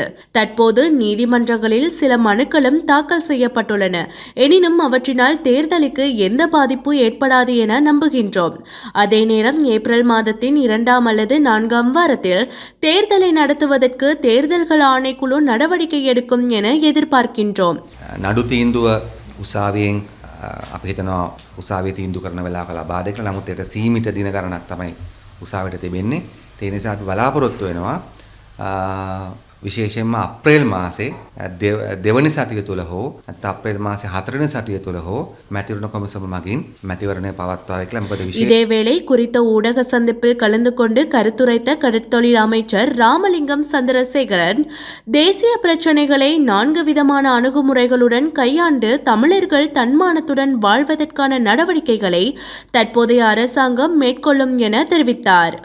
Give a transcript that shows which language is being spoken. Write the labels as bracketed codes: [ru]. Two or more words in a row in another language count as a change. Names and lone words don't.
[ta] தற்போது நீதிமன்றங்களில் சில மனுக்களும் தாக்கல் செய்யப்பட்டுள்ளன. எனினும் அவற்றினால் தேர்தலுக்கு எந்த பாதிப்பு ஏற்படாது என நம்புகின்றோம். அதே நேரம் ஏப்ரல் மாதத்தின் 2ஆம் அல்லது 4ஆம் வாரத்தில் தேர்தலை நடத்துவதற்கு தேர்தல்கள் ஆணைக்குழு நடவடிக்கை எடுக்கும் என எதிர்பார்க்கின்றோம். [si] නඩු තීන්දුව උසාවියෙන් අපි හිතනවා උසාවියේ තීන්දුව කරන වෙලාවක ලබා දෙන්න. නමුත් ඒක සීමිත දින ගණනක් තමයි උසාවියට තිබෙන්නේ. ඒ නිසා අපි බලාපොරොත්තු වෙනවා විශේෂයෙන්ම අප්‍රේල් මාසේ දෙවනි සතිය තුල හෝ නැත්නම් අප්‍රේල් මාසේ 4 වෙනි සතිය තුල හෝ මැතිවරණ කොමිසම මගින් මැතිවරණය පවත්වායි කියලා. මොකද [ta] இதேவேளை குறித்த ஊடக சந்திப்பில் கலந்து கொண்டு கருத்துரைத்த கடற்தொழில் அமைச்சர் ராமலிங்கம் சந்திரசேகரன் தேசிய பிரச்சினைகளை 4 விதமான அணுகுமுறைகளுடன் கையாண்டு தமிழர்கள் தன்மானத்துடன் வாழ்வதற்கான நடவடிக்கைகளை தற்போதைய அரசாங்கம் மேற்கொள்ளும் என தெரிவித்தார்.